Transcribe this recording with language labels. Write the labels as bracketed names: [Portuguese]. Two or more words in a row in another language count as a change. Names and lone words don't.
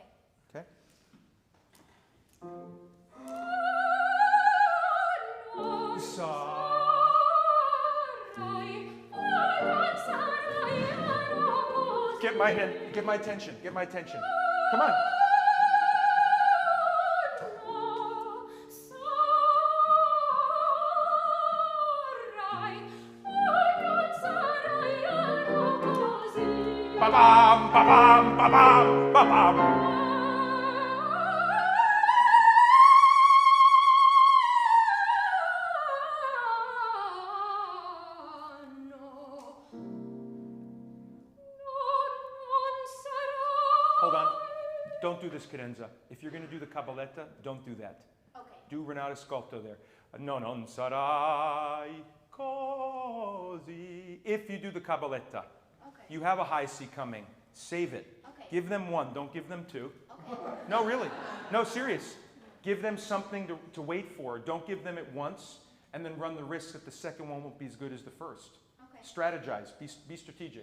[English] Okay? Get my attention. Get my attention. Come on. Ba-bam, ba-bam, ba-bam, ba-bam. Hold on. Don't do this cadenza. If you're going to do the cabaletta, don't do that. Okay. Do Renato Scolto there. [Italian] No, non sarai così. [English] If you do the cabaletta, Okay. you have a high C coming. Save it. Okay. Give them one. Don't give them two. Okay. No, really. No, serious. Give them something to wait for. Don't give them it once and then run the risk that the second one won't be as good as the first. Okay. Strategize. Be strategic.